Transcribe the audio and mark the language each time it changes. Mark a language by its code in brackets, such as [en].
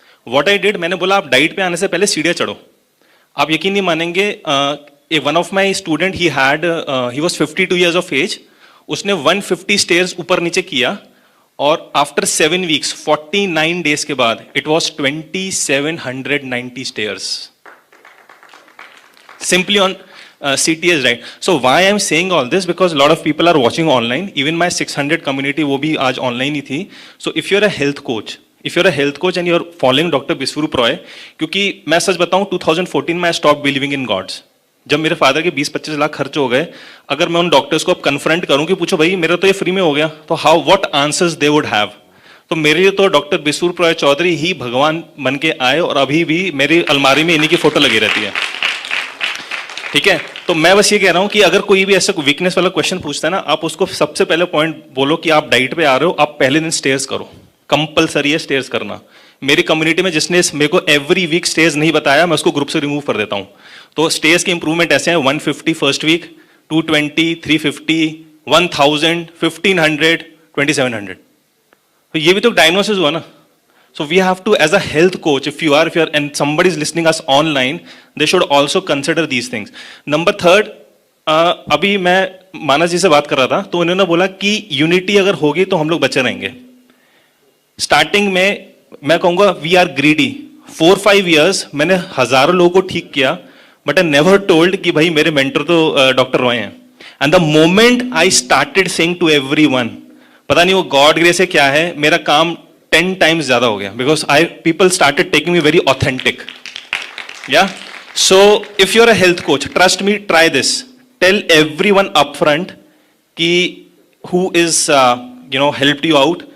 [en] what I did, [hi] मैंने बोला आप डाइट पे आने से पहले सीढ़ियाँ चढ़ो। आप यकीन नहीं मानेंगे, [en] one of my student he was 52 years of age, [hi] उसने 150 स्टेयर्स ऊपर नीचे किया, [en] और after 7 weeks 49 days के बाद it was 2790 stairs simply on CTS, right? So why I'm saying all this, because a lot of people are watching online, even my 600 community [hi] वो भी आज online ही थी। [en] So if you're a health coach and you're following Dr. [hi] Biswarup Roy, क्योंकि मैं सच बताऊं 2014 में [en] I stopped believing in gods। [hi] जब मेरे फादर के 20-25 लाख खर्च हो गए, अगर मैं उन डॉक्टर्स को अब कन्फ्रंट करूं कि पूछो भाई मेरा तो ये फ्री में हो गया, तो [en] How what answers they would have. [hi] तो मेरे लिए तो डॉक्टर बिस्वरूप रॉय चौधरी ही भगवान बन के आए, और अभी भी मेरी अलमारी में इन्हीं की फोटो लगी रहती है। ठीक है, तो मैं बस ये कह रहा हूं कि अगर कोई भी ऐसा वीकनेस वाला क्वेश्चन पूछता है ना, आप उसको सबसे पहले पॉइंट बोलो कि आप डाइट पे आ रहे हो, आप पहले दिन स्टेयर्स करो, कंपलसरी है स्टेयर्स करना। मेरी कम्युनिटी में जिसने मेरे को एवरी वीक स्टेयर्स नहीं बताया, मैं उसको ग्रुप से रिमूव कर देता हूं। तो स्टेयर्स की इंप्रूवमेंट ऐसे हैं, 150 फर्स्ट वीक, 220, 350, 1000, 1500, 2700। तो ये भी तो डायग्नोसिस हुआ ना। [en] So we have to, as a health coach, if you are, and somebody is listening us online, they should also consider these things. [hi] Number 3, अभी मैं मानस जी से बात कर रहा था, तो उन्होंने बोला कि यूनिटी अगर होगी तो हम लोग बचे रहेंगे। स्टार्टिंग में मैं कहूँगा [en] We are greedy. [hi] 4-5 years मैंने हजारों लोगों को ठीक किया, [en] but I never told [hi] कि भाई मेरे मेंटर तो डॉक्टर रॉय हैं। [en] and the moment I started saying to everyone, [hi] पता नहीं वो गॉड ग्रेस है क्या है, मेरा काम 10 times ज्यादा हो गया, [en] Because people started taking me very authentic. Yeah, so if you're a health coach, trust me, try this. Tell everyone upfront कि who is helped you out,